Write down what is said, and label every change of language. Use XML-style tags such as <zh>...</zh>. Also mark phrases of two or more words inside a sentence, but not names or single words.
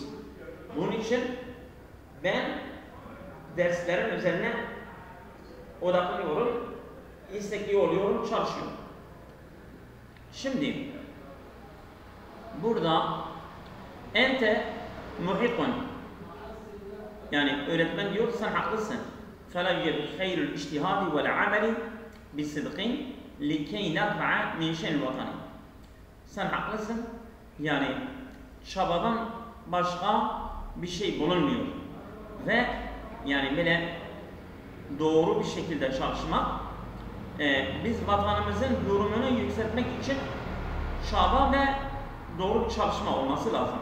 <tr>Bunun için ben derslerin üzerine odaklanıyorum, istekli oluyorum, çalışıyorum. Şimdi burada</tr> <ar>أنت محق</ar> <tr>yani öğretmen diyor sen haklısın.</tr> <ar>فَلَا يُجَبْ خَيْرُ الْاِجْتِهَادِ وَالْعَمَلِ بِالصِّدْقِ لِكَيْ نَرْفَعَ مِنْ شَيْنِ الْوَطَنِ.</ar> <tr>Sen haklısın. Yani çabadan başka bir şey bulunmuyor. Ve yani böyle doğru bir şekilde çalışmak biz vatanımızın durumunu yükseltmek için çaba ve doğru bir çalışma olması lazım.</tr>